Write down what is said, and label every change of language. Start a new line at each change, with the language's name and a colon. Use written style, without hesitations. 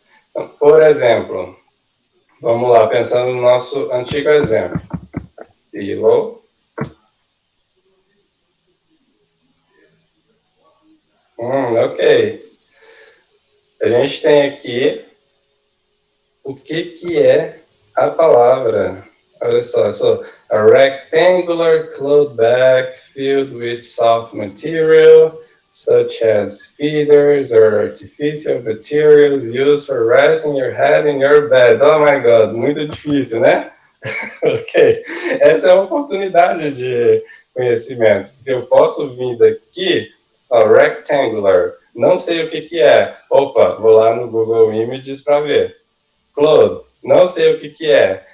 Portuguese: Então, por exemplo, vamos lá, pensando no nosso antigo exemplo. Pillow. Ok. A gente tem aqui o que é a palavra. Olha só,
English: a rectangular cloth bag filled with soft material, such as feathers or artificial materials used for resting your head in your bed. Oh my God,
Portuguese: muito difícil, né? Ok. Essa é uma oportunidade de conhecimento, porque eu posso vir daqui, ó, rectangular, não sei o que é. Opa, vou lá no Google Images para ver. Cloth, não sei o que é.